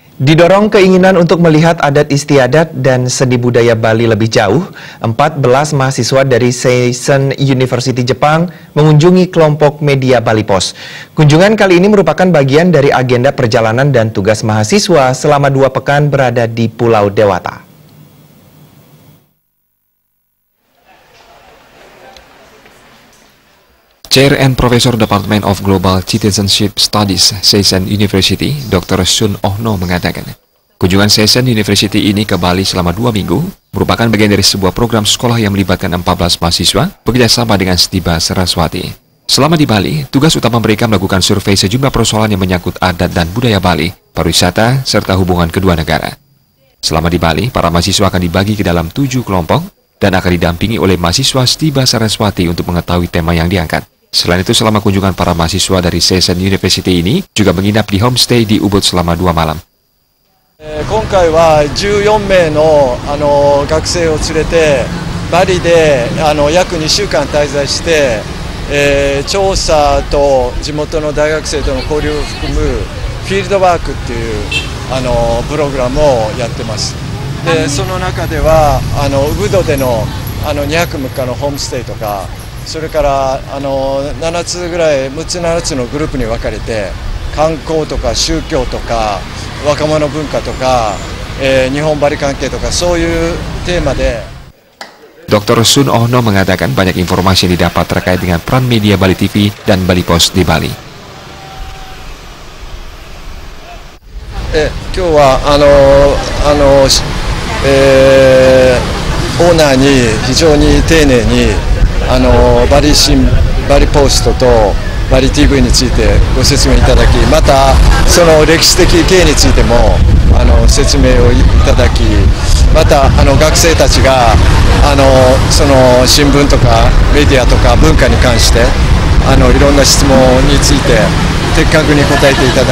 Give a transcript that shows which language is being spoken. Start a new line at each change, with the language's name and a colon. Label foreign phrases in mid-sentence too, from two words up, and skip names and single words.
Indonesian: Didorong keinginan untuk melihat adat istiadat dan seni budaya Bali lebih jauh, 14 mahasiswa dari Seisen University Jepang mengunjungi kelompok media Bali Post. Kunjungan kali ini merupakan bagian dari agenda perjalanan dan tugas mahasiswa selama 2 pekan berada di Pulau Dewata.
English: Chair and Professor Department of Global Citizenship Studies, Seisen University, Dr.
Indonesian: Sun Ohno mengatakan, kunjungan Seisen University ini ke Bali selama 2 minggu merupakan bagian dari sebuah program sekolah yang melibatkan 14 mahasiswa bekerjasama dengan Stiba Saraswati. Selama di Bali, tugas utama mereka melakukan survei sejumlah persoalan yang menyangkut adat dan budaya Bali, pariwisata, serta hubungan kedua negara. Selama di Bali, para mahasiswa akan dibagi ke dalam 7 kelompok dan akan didampingi oleh mahasiswa Stiba Saraswati untuk mengetahui tema yang diangkat. Selain itu, selama kunjungan para mahasiswa dari Seisen University ini juga menginap di homestay di Ubud selama 2 malam.
Japanese: 今回は14名の学生を連れてバリで約2週間滞在して、調査と地元の大学生との交流を含むフィールドワークっていうプログラムをやってます。でその中ではウブドでの2泊3日のホームステイとか、それから7つぐらい6つ7つのグループに分かれて観光とか宗教とか若者文化とか、日本バリ関係とかそういうテーマで。
Indonesian: Dr. Sun Ohno mengatakan banyak informasi yang didapat terkait dengan peran media Bali TV dan Bali Post di Bali.
Japanese: 今日はオーナーに非常に丁寧にバリポストとバリ TV についてご説明いただき、またその歴史的経緯についても説明をいただき、また学生たちがその新聞とかメディアとか文化に関していろんな質問について的確に答えていただいて大変感謝しています。